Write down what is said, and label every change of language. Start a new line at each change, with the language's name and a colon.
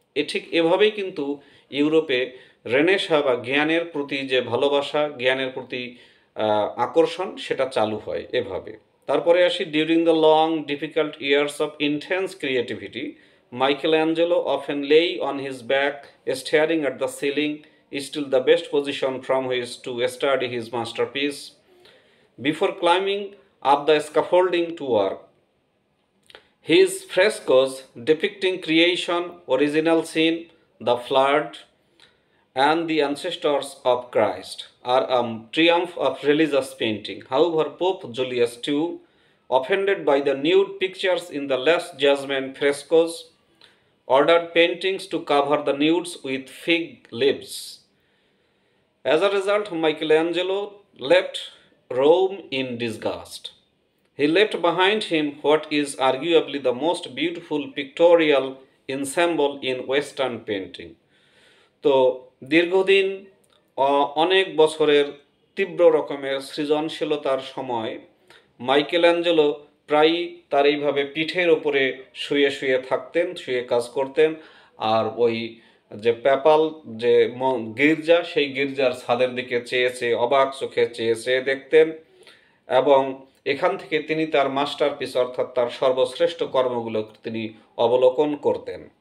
Bangla: ঠিক এভাবেই কিন্তু ইউরোপে রেনেসাঁ বা জ্ঞানের প্রতি যে ভালোবাসা, জ্ঞানের প্রতি আকর্ষণ, সেটা চালু হয় এভাবে। তারপরে আসি
English: During the long difficult years of intense creativity, Michelangelo often lay on his back staring at the ceiling, still the best position from which to study his masterpiece. Before climbing up the scaffolding to work, his frescoes depicting creation, original sin, the flood, and the ancestors of Christ are a triumph of religious painting. However, Pope Julius II, offended by the nude pictures in the Last Judgment frescoes, ordered paintings to cover the nudes with fig leaves. As a result, Michelangelo left Rome in disgust. He left behind him what is arguably the most beautiful pictorial ensemble in Western painting.
Bangla: তো দীর্ঘদিন অনেক বছরের তীব্র রকমের সৃজনশীলতার সময় মাইকেলাঞ্জেলো প্রায়ই তার এইভাবে পিঠের ওপরে শুয়ে শুয়ে থাকতেন, শুয়ে কাজ করতেন, আর ওই যে পেপাল যে গির্জা, সেই গির্জার ছাদের দিকে চেয়ে চেয়ে, অবাক চোখে চেয়ে চেয়ে দেখতেন, এবং এখান থেকে তিনি তার মাস্টারপিস অর্থাৎ তার সর্বশ্রেষ্ঠ কর্মগুলো তিনি অবলোকন করতেন।